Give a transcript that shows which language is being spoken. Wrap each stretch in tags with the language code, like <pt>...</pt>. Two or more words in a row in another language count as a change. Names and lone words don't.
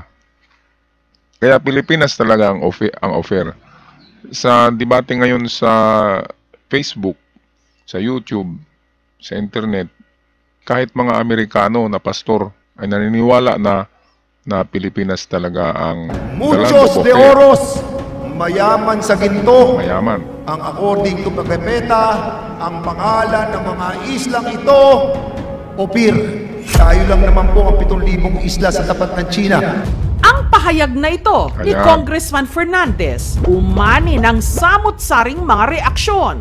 <tl>Kaya Pilipinas talaga ang offer. Sa debate ngayon sa Facebook, sa YouTube, sa internet, kahit mga Amerikano na pastor ay naniniwala na Pilipinas talaga ang</tl> <es>Muchos de oros,</es> <tl>mayaman sa ginto. Mayaman. Ang</tl> <en>according to</en> <tl>Pigapita, ang pangalan ng mga islang ito, Ophir. Tayo lang naman po ang 7,000 isla sa tapat ng China. Ang pahayag na ito ni Ayan. Congressman Fernandez umani ng samot-saring mga reaksyon.</tl>